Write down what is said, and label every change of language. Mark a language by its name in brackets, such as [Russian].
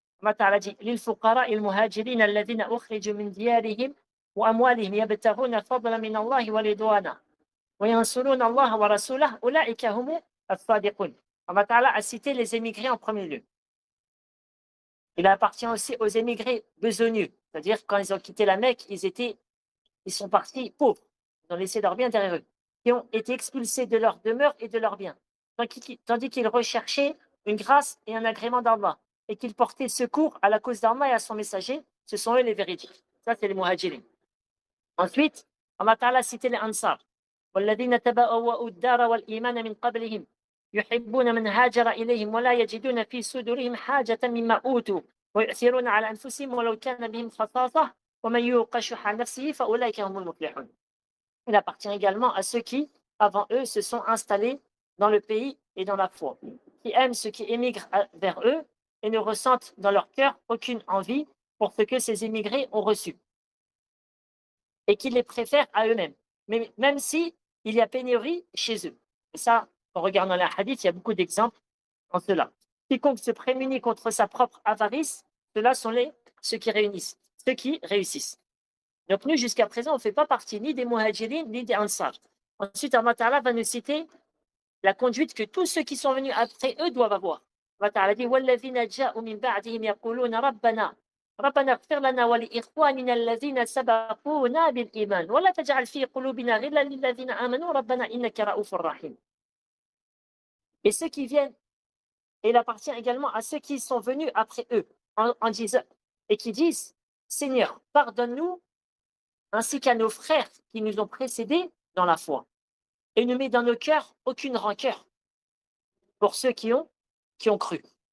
[French] Allah Ta'ala dit [Arabic] للفقراء المهاجرين الذين أخرجوا من ديارهم وأموالهم يبتغون فضلا من الله ورضوانا وينصرون الله ورسوله أولئك هم الصادقون. [French] Allah Ta'ala a cité les émigrés en premier lieu. Il appartient aussi aux émigrés besogneux, c'est-à-dire quand ils ont quitté la Mecque, ils sont partis pauvres, ils ont laissé leurs biens derrière eux, qui ont été expulsés de leur demeure et de leurs biens, tandis qu'ils recherchaient une grâce et un agrément d'Allah, et qu'ils portaient secours à la cause d'Allah et à son messager. Ce sont eux les véridiques. Ça, c'est les muhajirin. Ensuite, Allah Ta'ala a cité les Ansar. [Arabic] وَالَّذِينَ تَبَوَّأُوا الدَّارَ وَالْإِيمَانَ مِنْ قَبْلِهِمْ يحبون من هاجر إليهم ولا يجدون في صدورهم حاجة مما أوتوا ويؤثرون على أنفسهم ولو كان بهم خصاصة ومن يوق شح نفسه فأولئك هم المفلحون. [French] Il appartient également à ceux qui, avant eux, se sont installés dans le pays et dans la foi, qui aiment ceux qui émigrent vers eux et ne ressentent dans leur cœur aucune envie pour ce que ces émigrés ont reçu, et qui les préfèrent à eux-mêmes, même si il y a pénurie chez eux. Et ça, en regardant la hadith, il y a beaucoup d'exemples en cela. Quiconque se prémunit contre sa propre avarice, ceux-là sont ceux qui réussissent. Donc nous, jusqu'à présent, on ne fait pas partie ni des muhajirin, ni des ansar. Ensuite, Allah Ta'ala va nous citer la conduite que tous ceux qui sont venus après eux doivent avoir. Allah Ta'ala dit [Arabic] وَالَّذِينَ جَاءُوا مِنْ بَعْدِهِمْ يَقُولُونَ رَبَّنَا اغْفِرْ لَنَا وَلِإِخْوَانِنَا الَّذِينَ سَبَقُونَا بِالْإِيمَانِ وَلَا تَجْعَلْ فِي قُلُوبِنَا غِلًّا لِلَّذِينَ آمَنُوا رَبَّنَا إِنَّكَ رَءُوفٌ رَحِيمٌ. [French] Et ceux qui viennent, et il appartient également à ceux qui sont venus après eux, en disant, et qui disent, Seigneur, pardonne-nous ainsi qu'à nos frères qui nous ont précédés dans la foi, et ne mets dans nos cœurs aucune rancœur pour ceux qui ont cru.